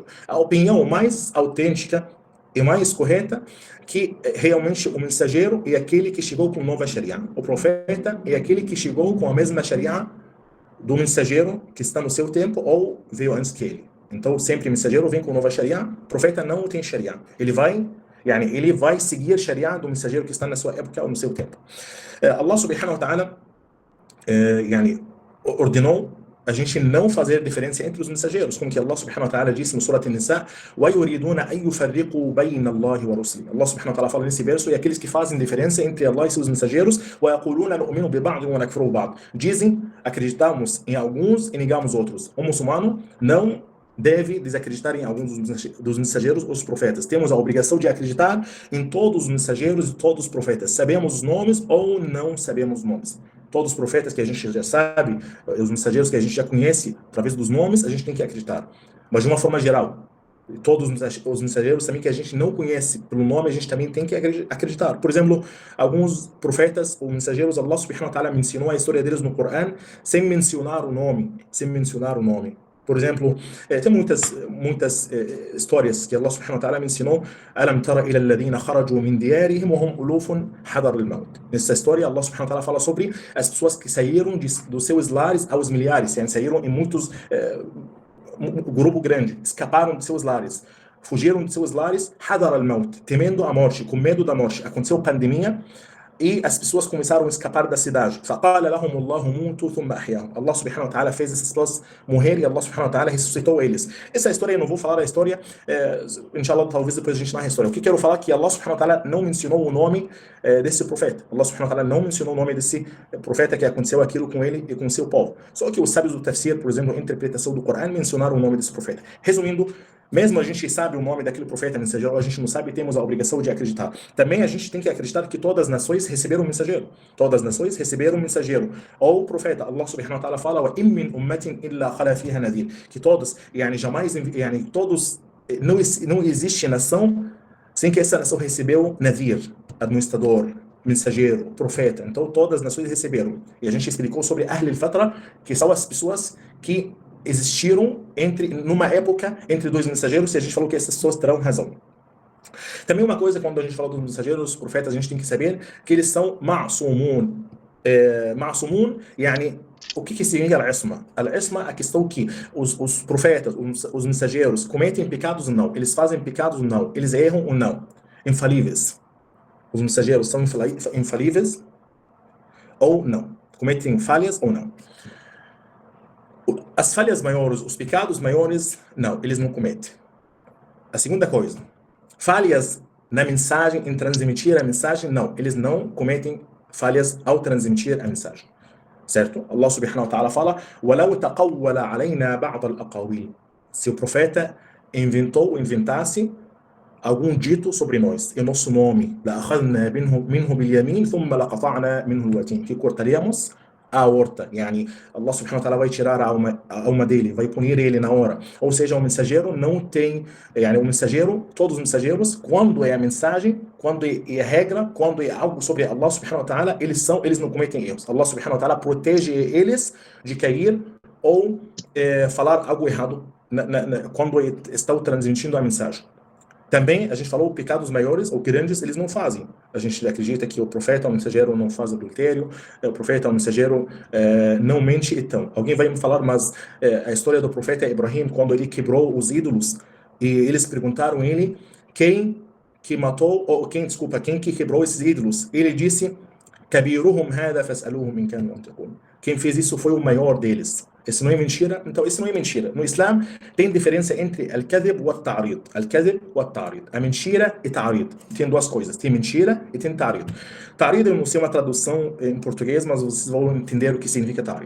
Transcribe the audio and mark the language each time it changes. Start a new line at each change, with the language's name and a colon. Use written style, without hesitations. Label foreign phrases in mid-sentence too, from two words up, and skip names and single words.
Portuguese: A opinião mais autêntica e mais correta que realmente o mensageiro é aquele que chegou com nova Sharia. O profeta é aquele que chegou com a mesma Sharia do mensageiro que está no seu tempo ou veio antes que ele. Então, sempre o mensageiro vem com nova Sharia, o profeta não tem Sharia. Ele vai seguir a Sharia do mensageiro que está na sua época ou no seu tempo.
Arabic: الله سبحانه وتعالى
Portuguese: ordenou a gente não fazer diferença entre os mensageiros, como que
Arabic: الله سبحانه وتعالى
Portuguese: disse no Surah An-Nisa:
Arabic: وَيُرِيدُونَ أَن يُفَرِّقُوا بَيْنَ اللَّهِ وَرُسُلِهِ. الله سبحانه وتعالى
Portuguese: fala nesse verso, e aqueles que fazem diferença entre Allah e seus mensageiros,
Arabic: وَيَقُولُونَ نُؤْمِنُ بِبَعْضٍ وَنَكْفُرُ بِبَعْضٍ.
Portuguese: Dizem, acreditamos em alguns e negamos outros. O muçulmano não deve desacreditar em alguns dos mensageiros ou os profetas. Temos a obrigação de acreditar em todos os mensageiros e todos os profetas. Sabemos os nomes ou não sabemos os nomes. Todos os profetas que a gente já sabe, os mensageiros que a gente já conhece, através dos nomes, a gente tem que acreditar. Mas de uma forma geral, todos os mensageiros também que a gente não conhece pelo nome, a gente também tem que acreditar. Por exemplo, alguns profetas ou mensageiros,
Arabic: الله سبحانه وتعالى
Portuguese: mencionou a história deles no Coran sem mencionar o nome. Por exemplo, tem muitas histórias que
Arabic: الله سبحانه وتعالى
Portuguese: me ensinou.
Arabic: ألم تر إلى الذين خرجوا من ديارهم وهم ألوف حذر الموت.
Portuguese: Nessa história,
Arabic: الله سبحانه وتعالى
Portuguese: fala sobre as pessoas que saíram dos seus lares aos milhares, saíram em muitos, um grupo grande, escaparam de seus lares, fugiram de seus lares,
Arabic: حذر الموت,
Portuguese: temendo a morte, com medo da morte. Aconteceu pandemia, e as pessoas começaram a escapar da cidade.
Arabic: فَقَالَ لَهُمُ اللَّهُ مُوتُوا ثُمَّ أَحْيَاهُمْ. الله سبحانه وتعالى
Portuguese: fez essas pessoas morrerem e
Arabic: الله سبحانه وتعالى
Portuguese: ressuscitou eles. Essa história, eu não vou falar a história, inshallah, talvez depois a gente narre a história. O que quero falar é que
Arabic: الله سبحانه وتعالى
Portuguese: não mencionou o nome desse profeta.
Arabic: الله سبحانه وتعالى
Portuguese: não mencionou o nome desse profeta que aconteceu aquilo com ele e com seu povo. Só que os sábios do tafsir, por exemplo, a interpretação do Corão, mencionaram o nome desse profeta. Resumindo, mesmo a gente sabe o nome daquele profeta mensageiro, a gente não sabe e temos a obrigação de acreditar. Também a gente tem que acreditar que todas as nações receberam um mensageiro. Todas as nações receberam um mensageiro. Ou o profeta,
Arabic: الله سبحانه وتعالى fala, وَإِن مِّنْ أُمَّةٍ إِلَّا خَلَا فِيهَا نَذِيرٌ.
Portuguese: Que todos, não existe nação sem que essa nação recebeu Nadir, administrador, mensageiro, profeta. Então todas as nações receberam. E a gente explicou sobre
Arabic: أهل الفترة,
Portuguese: que são as pessoas que existiram numa época entre dois mensageiros, e a gente falou que essas pessoas terão razão. Também uma coisa, quando a gente fala dos mensageiros, dos profetas, a gente tem que saber que eles são ma'sumun. Ma'sumun, yani, o que significa al-isma? Al-isma é a questão que os profetas, os mensageiros, cometem pecados ou não, eles fazem pecados ou não, eles erram ou não, infalíveis. Os mensageiros são infalíveis ou não, cometem falhas ou não. As falhas maiores, os pecados maiores, não, eles não cometem. A segunda coisa, falhas na mensagem, em transmitir a mensagem, não, eles não cometem falhas ao transmitir a mensagem. Certo?
Arabic: الله سبحانه وتعالى fala, وَلَوْ تَقَوَّلَ عَلَيْنَا بَعْضَ الْأَقَاوِيلِ.
Portuguese: Se o profeta inventasse algum dito sobre nós, em nosso nome,
Arabic: لَأَخَذْنَا مِنْهُ بِالْيَمِينِ ثُمَّ لَقَطَعْنَا مِنْهُ الْوَتِينَ,
Portuguese: que cortaríamos a aorta,
Arabic: يعني الله سبحانه وتعالى
Portuguese: vai tirar a alma dele, vai punir ele na hora. Ou seja, o mensageiro não tem, o mensageiro, todos os mensageiros, quando é a mensagem, quando é a regra, quando é algo sobre
Arabic: الله سبحانه وتعالى,
Portuguese: eles não cometem erros.
Arabic: الله سبحانه وتعالى
Portuguese: protege eles de cair ou falar algo errado quando estão transmitindo a mensagem. Também, a gente falou, pecados maiores ou grandes, eles não fazem. A gente acredita que o profeta, o mensageiro, não faz adultério, o profeta, o mensageiro, não mente. Então, alguém vai me falar, mas a história do profeta Ibrahim, quando ele quebrou os ídolos, e eles perguntaram a ele quem que matou, ou quem que quebrou esses ídolos. Ele disse,
Arabic: كَبِيرُهُمْ هَذَا فَاسْأَلُوهُمْ مِنْ كَانُوا يَنْطِقُونَ.
Portuguese: Quem fez isso foi o maior deles. Isso não é mentira? Então, isso não é mentira. No Islã, tem diferença entre al-kadhib e al-ta'rid. Al-kadhib e al-ta'rid. A mentira e ta'rid. Tem duas coisas. Tem mentira e tem ta'rid. Ta'rid, eu não sei uma tradução em português, mas vocês vão entender o que significa ta'rid.